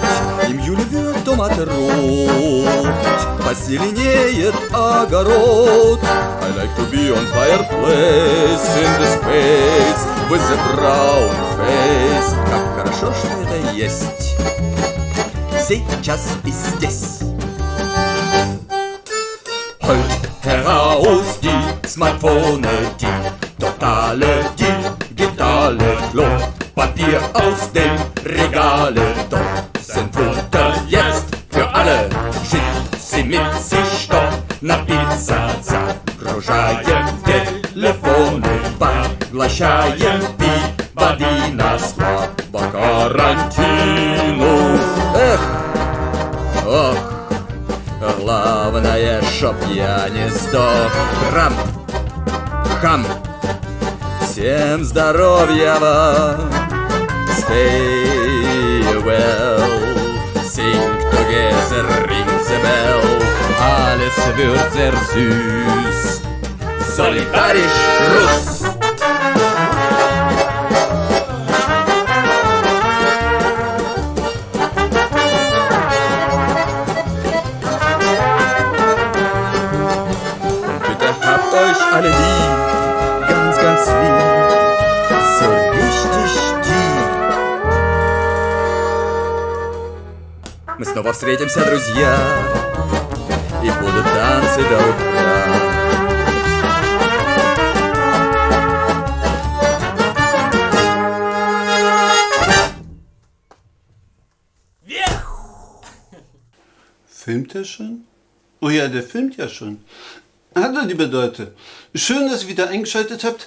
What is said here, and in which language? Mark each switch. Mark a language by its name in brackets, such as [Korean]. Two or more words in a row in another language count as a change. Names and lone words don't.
[German] Im Juli wird Tomate rot, [Russian] позеленеет огород. [English] I like to be on fireplace in the space with the brown face. [Russian] Как хорошо, что это есть сейчас и здесь. [German] Holt heraus die Smartphone, die totale digitale Klo. Papier aus den Regalen, dort sind Futter jetzt für alle. Schickt sie mit sich doch [Russian] на пицца. Загружаем телефоны, поглощаем пиво, вина, слава карантину. Эх, ох, главное, чтоб я не сдох. Рам, хам, всем здоровья вам. [English] Stay well, sing together, ring the bell. [German] Alles wird sehr süß, solidarisch Russ. Bitte habt euch alle lieb, ganz, ganz lieb, so richtig lieb. [Russian] Мы снова встретимся, друзья, и будут танцы до утра. [German] Filmt er schon? Oh ja, der filmt ja schon. Hallo liebe Leute, schön, dass ihr wieder eingeschaltet habt.